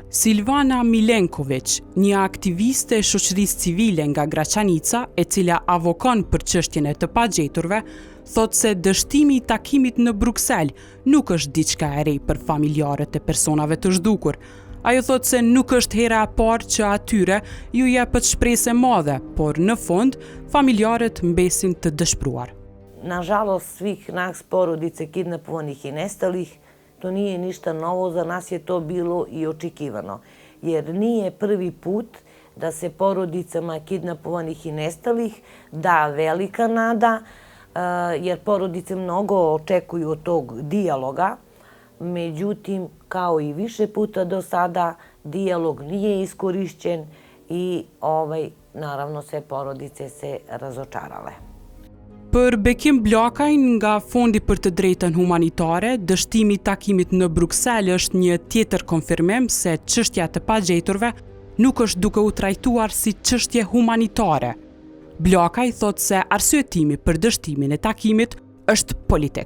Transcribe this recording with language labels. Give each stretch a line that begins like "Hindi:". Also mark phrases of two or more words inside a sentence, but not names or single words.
Albanian: Silvana Milenković, një aktiviste e shoqërisë civile nga Graçanica, e cila avokon për çështjen e të pagjeturve, thotë se dështimi i takimit në Bruksel nuk është diçka e re për familjarët e personave të zhdukur. Ajo thotë se nuk është hera e parë që atyre ju jepet shpresë e madhe, por në fund familjarët mbesin të dëshpëruar.
Serbian: Nažalost, svih nas porodice kidnapovanih i nestalih, to nije ništa novo, za nas je to bilo i očekivano. Jer nije prvi put da se porodicama kidnapovanih i nestalih da velika nada, jer porodice mnogo očekuju od tog dijaloga. Međutim, kao i više puta do sada, dijalog nije iskorišćen i naravno sve porodice se razočarale.
Albanian: Për Bekim Blakaj nga Fondi për të drejtën humanitare, dështimi i takimit në Bruksel është një tjetër konfirmim se çështja e të pagjeturve nuk është duke u trajtuar si çështje humanitare. Blakaj thotë se arsyetimi për dështimin e takimit është politik.